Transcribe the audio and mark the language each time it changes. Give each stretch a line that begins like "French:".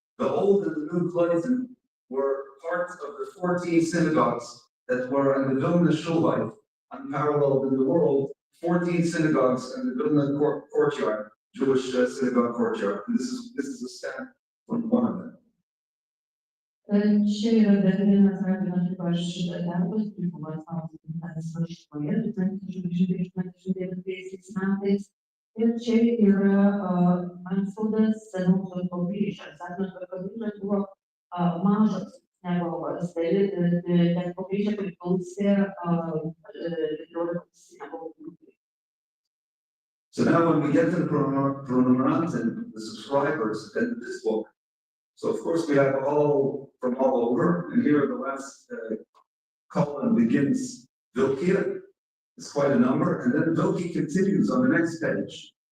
English: The old and the new Klois were part of the 14 synagogues that were in the Vilna Shulite, unparalleled in the world, 14 synagogues in the Vilna courtyard, Jewish synagogue courtyard. And this is a stamp from one of them.
Lithuanian: Čia yra Berlynas Rabino Trivaš darbas, kuris buvo atspausdintas Varšuvoje 1989 metais. Ir čia yra antspaudas senosios koplyčios. Sakant, kad koplyčios buvo mažos sinagogos, tai koplyčia priklausė 14 sinagogų grupei.
English: So now when we get to the pronumeranten, the subscribers in this book, so of course we have all from all over, and here the last column begins Vilkija. It's quite a number, and then Vilkija continues on the next page.